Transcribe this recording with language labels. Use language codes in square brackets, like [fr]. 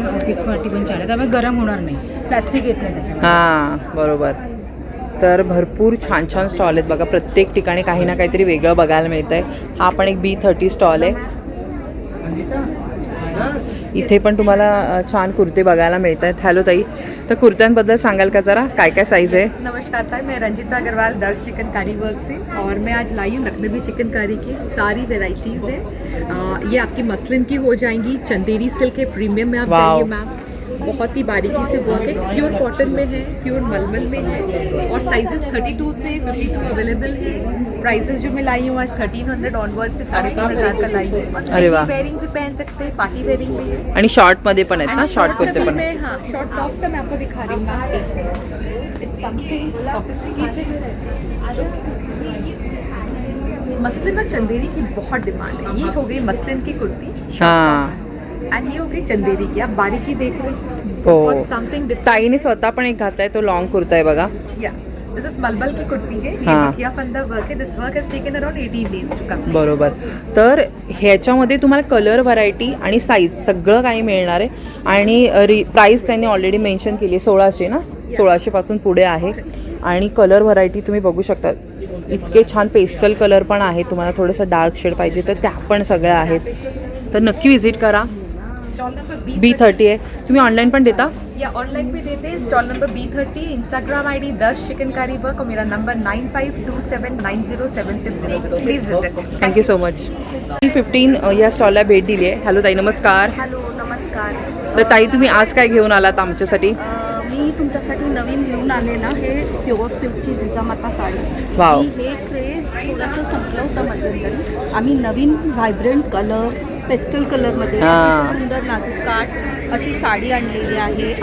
[mr] ऑफिससाठी पण छान आहे, त्यामुळे गरम होणार नाही, प्लॅस्टिक येत नाही त्याच्यामध्ये. हां बरोबर. तर भरपूर छान छान स्टॉल आहेत बघा. प्रत्येक ठिकाणी काही ना काहीतरी वेगळं बघायला मिळतं आहे. हा पण एक B30 स्टॉल आहे. इथे पण तुम्हाला छान कुर्ते बघायला मिळत आहेत. हॅलो ताई, तर कुर्त्यांबद्दल सांगाल का जरा, काय काय साइज़ है? [hi] नमस्कार ताई, मैं रंजिता अग्रवाल दर्श चिकनकारी वर्क से, और मैं आज लाई हूँ लखनवी चिकनकारी की सारी वेराइटीज़ है. ये आपकी मसलिन की हो जाएंगी, चंदेरी सिल्क है, प्रीमियम में आप जाइए मैम, बहुत ही बारीकी से वर्क है, प्योर कॉटन में है, प्योर मलमल में है, और साइजेस 32 से 52 अवेलेबल है. प्राइसेस जो मैं लाई हूँ आज 1300 ऑनवर्ड से 3500 का लाई हूँ. अरे वाह. वेयरिंग भी पहन सकते हैं, पार्टी वेयरिंग भी है. [mr] आणि शॉर्टमध्ये पण आहेत ना, शॉर्ट कुर्ते पण. [hi] हाँ, शॉर्ट टॉप्स का मैं आपको दिखा रही हूँ. [en] It's something sophisticated. [hi] मसलिन और चंदेरी की बहुत डिमांड है. ये हो गई मसलिन की कुर्ती, हाँ. एंड ये हो गई चंदेरी की. आप बारीकी देख रहे हो. हैं, [en] Something different. [mr] ताईने स्वतः पण एक घातलाय, तो लॉन्ग कुर्ता आहे बघा. [hi] या [en] this is [hi] मलमल की कुर्ती है. ये हाँ. मखिया फंदा वर्क है. [en] This work has taken around 18 days to complete. [mr] बरोबर. तर ह्याच्यामध्ये तुम्हाला कलर व्हरायटी आणि साईज सगळं काही मिळणार आहे. आणि प्राईस त्यांनी ऑलरेडी मेन्शन केली आहे, 1600 ना, 1600पासून पुढे आहे. आणि कलर व्हरायटी तुम्ही बघू शकता. इतके छान पेस्टल कलर पण आहे. तुम्हाला थोडंसं डार्क शेड पाहिजे तर त्या पण सगळ्या आहेत. तर नक्की विजिट करा. स्टॉल नंबर B30 आहे. तुम्ही ऑनलाईन पण देता? [hi] या ऑनलाइन भी देते हैं. Stall number B30, Instagram ID दर्श चिकनकारी वर्क, और मेरा number 9527907600. [en] Please visit. Thank you so much. [mr] B15 या स्टॉलला भेट दिली आहे. हॅलो ताई, नमस्कार. हॅलो नमस्कार. तर ताई, तुम्ही आज काय घेऊन आलात आमच्यासाठी? मी तुमच्यासाठी नवीन घेऊन आलेला हे प्युअर सिल्कची जिजामाता साडी. वाव. हे क्रेज थोडंसं संपलं होतं मध्यंतरी. आम्ही नवीन व्हायब्रंट कलर, पेस्टल कलरमध्ये सुंदर नाजूक काठ अशी साडी आणलेली आहे.